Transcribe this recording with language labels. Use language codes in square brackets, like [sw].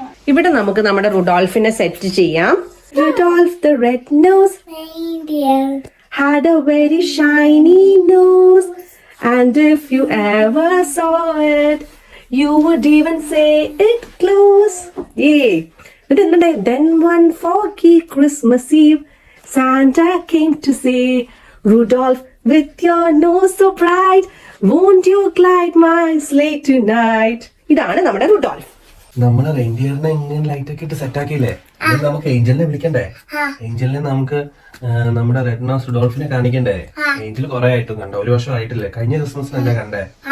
[ml] ഇവിടെ നമുക്ക് നമ്മുടെ റുഡോൾഫിനെ സെറ്റ് ചെയ്യാം. [en] Rudolph the red-nosed reindeer had a very shiny nose, and if you ever saw it, you would even say it close. Yay! Then one foggy Christmas Eve, Santa came to say, Rudolph, with your nose so bright, won't you glide my sleigh tonight? [ml] ഇതാണ് നമ്മുടെ Rudolf. നമ്മള് റെയിൻഡിയറിനെ ഇങ്ങനെ light ഒക്കെ ഇട്ട് set ആക്കിയില്ലേ, നമുക്ക് ഏഞ്ചലിനെ വിളിക്കണ്ടേ? ഏഞ്ചലിനെ നമുക്ക് നമ്മുടെ red nose റുഡോൾഫിനെ കാണിക്കണ്ടേ? Angel കുറെ ആയിട്ടും കണ്ടോ, 1 വർഷം ആയിട്ടില്ലേ, കഴിഞ്ഞ ക്രിസ്മസിനല്ലേ കണ്ടേ?